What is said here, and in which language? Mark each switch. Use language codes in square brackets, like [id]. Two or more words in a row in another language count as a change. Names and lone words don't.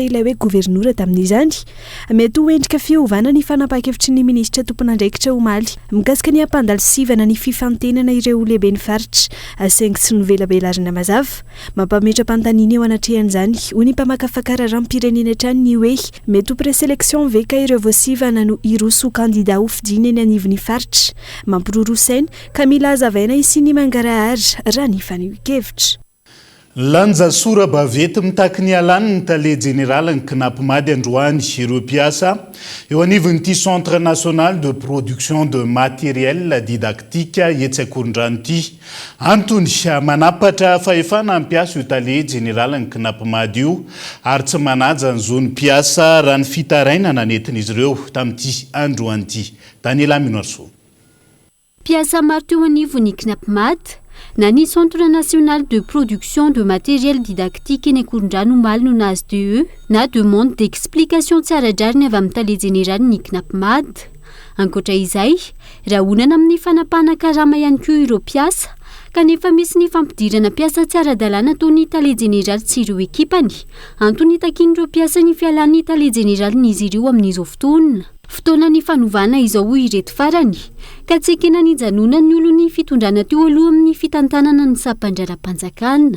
[mg] ilay hoe gouvernoura tamin'izany mety ho endrika fiovana ny fanapahan-kevitry ny ministra tompon'andraikitra omaly mikasika ny ampandalisivana ny fifantenana ireo lehibe ny faritra asaingy sy novelabelarina mazava mampametra-pantanina eo anatrehan'izany ho ny mpamakafakararahampirenena hatrany ny hoe mety ho présélection veka ireo voasivana no iroso kandida ho fidina eny anivon'ny faritra mampirorosaina ka mila hazavaina isy ny mangarahary raha ny faneho-kevitra. Lanja sora bavety mitaky ny alany ny tale général ny knapimady androany ireo mpiasa eo anivon'ity [fr] centre national de production de matériel didactique [mg] etsy akorondrano ity antony manapatra fahefana ampiasa io tale général ny knapimady io ary tsy manaja ny zony mpiasa raha ny fitaraina nanetin'izy ireo tamin'ity androany ity. Daniela Minoarso. Mpiasa maro teo anivon'ny knapimady na ny [fr] Centre national de production de matériel didactique [mg] eny Akorondrano omaly no nazy DE na [fr] demande d'explication [mg] tsaradrariny avy amin'ny tale général ny knapimady. Ankoatra izay, raha onana amin'ny fanapahana karama ihany koa ireo mpiasa kanefa misy ny fampidirana mpiasa tsy ara-dalàna toy ny tale général sy ireo ekipany antony takin'ireo mpiasa ny fialan'ny tale général n'izy ireo amin'izao fotoana ny fanovana izao ireto farany ka tsekena ny janona ny olo ny fitondrana teo aloha amin'ny fitantanana ny sampandraram-panjakana.